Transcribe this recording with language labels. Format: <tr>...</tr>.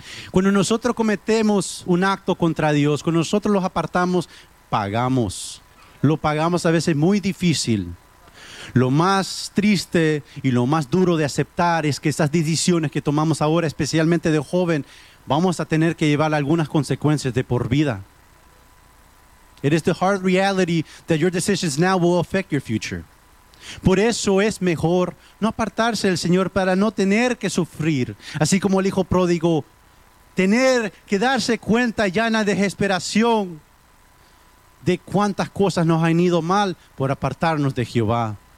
<es>Cuando nosotros cometemos un acto contra Dios, cuando nosotros los apartamos, pagamos. Lo pagamos a veces muy difícil. Lo más triste y lo más duro de aceptar es que esas decisiones que tomamos ahora, especialmente de joven, vamos a tener que llevar algunas consecuencias de por vida.</es> <en>It is the hard reality that your decisions now will affect your future.</en> <es>Por eso es mejor no apartarse del Señor para no tener que sufrir. Así como el hijo pródigo, tener que darse cuenta ya en la desesperación de cuántas cosas nos han ido mal por apartarnos de Jehová.</es>